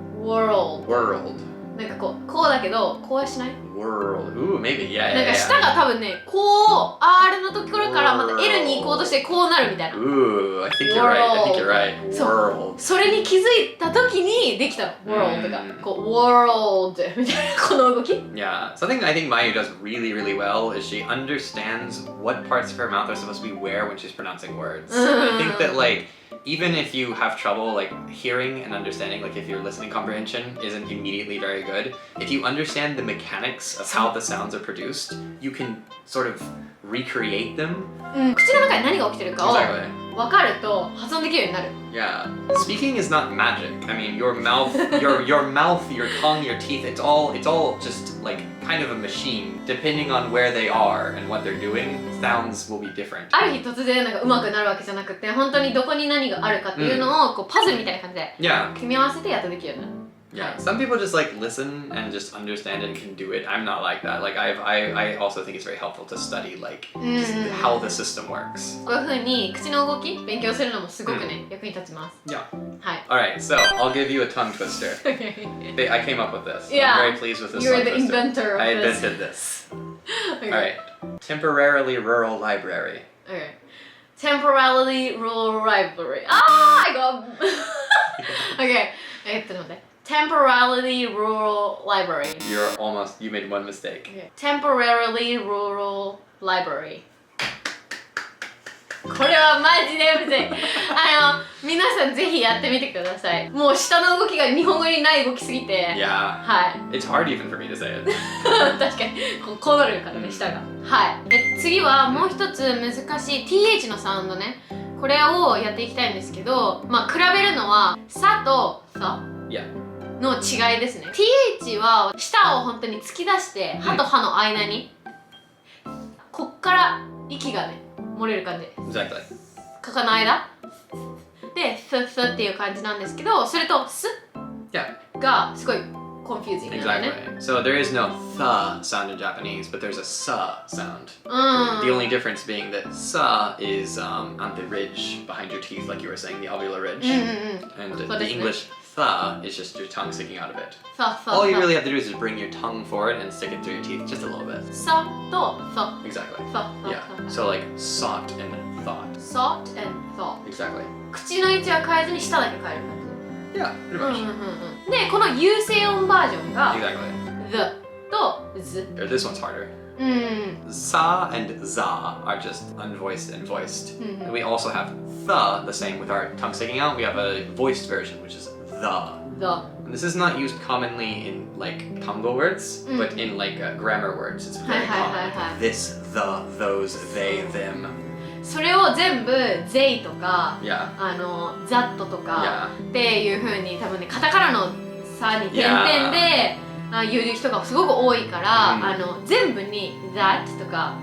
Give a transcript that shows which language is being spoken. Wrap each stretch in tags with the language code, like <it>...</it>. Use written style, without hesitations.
<ja>World なんかこうだけどこうはしない</ja> <en>World Ooh maybe</en> <ja>なんか舌が多分ねこう R のところからまた L に行こうとしてこうなるみたいな。</ja> <en>Ooh I think you're right</en> <ja>それに気づいた時にできたの World がこう World みたいなこの動き。</ja> <en>Yeah, something I think Mayu does really well is she understands what parts of her mouth are supposed to be where when she's pronouncing words. I think that like even if you have trouble like hearing and understanding, like if your listening comprehension isn't immediately very good, if you understand the mechanics of how the sounds are produced, you can sort of recreate them.</en> <ja>口の中に何が起きてるかを分かると発音できるようになる。</ja> <en>Yeah, speaking is not magic. I mean, your mouth, your mouth, your tongue, your teeth, it's all just like kind of a machine. Depending on where they are and what they're doing, sounds will be different.</en> <ja>ある日突然なんか上手くなるわけじゃなくて、本当にどこに何があるかっていうのをこうパズルみたいな感じで組み合わせてやっとできるようになる。</ja> <en>Yeah, some people just like listen and just understand it and can do it. I'm not like that. Like I also think it's very helpful to study like just how the system works.</en> <ja>こういう風に口の動き勉強するのもすごくね、役に立ちます。</ja> <en>Yeah.</en> <ja>はい。</ja> <en>Alright, so I'll give you a tongue twister. I came up with this. Yeah. I'm very pleased with this. You're tongue the twister. inventor of I this. invented this. Alright. Temporarily rural library. Okay. Temporarily rural library. Ah, I got. Okay.</en> <ja>待って。</ja> <en>Temporarily rural library. You made one mistake. Okay. Temporarily rural library.</en> <ja>これはマジでむずい。皆さんぜひやってみてください。もう下の動きが日本語にない動きすぎて。</ja> <en>Yeah.</en> <ja>はい。</ja> <en>It's hard even for me to say it.</en> <ja>確かにこうなるからね、下が。はい。次はもう一つ難しい TH のサウンドね。これをやっていきたいんですけど、比べるのはさとさ。</ja> <en>Yeah.</en> <ja>の違いですね。 TH は舌を本当に突き出して歯と歯の間にこっから息がね漏れる感じ。</ja> <en>Exactly.</en> <ja>ここの間でスっていう感じなんですけど、それとスがすごいconfusing なんだよね。</ja> <en>Exactly. So there is no th sound in Japanese, but there's a sa sound. The only difference being that sa is on the ridge behind your teeth, like you were saying, the alveolar ridge, and the English th is just your tongue sticking out of it. All you really have to do is just bring your tongue forward and stick it through your teeth just a little bit.</en> <ja>さとさ。</ja> <en>Exactly. Yeah. So like sought and thought. Sought and thought. Exactly.</en> <ja>口の位置は変えずに舌だけ変える感じ。</ja> <en>Yeah, pretty much.</en> <ja>で、この有声音バージョンが</ja> <en>Exactly.</en> <ja>the と z。</ja> <en>This one's harder. Sa and za are just unvoiced and voiced. And we also have the same with our tongue sticking out. We have a voiced version, which is the. And this is not used commonly in like Tango words, but in like grammar words, it's very common. Like this, the, those, they, them.</en> <ja>それを全部 they とか、</ja> <en>that</en> <ja>とかっていう風に多分ね、カタカナのさに点々で言う人がすごく多いから、全部に that とか。</ja>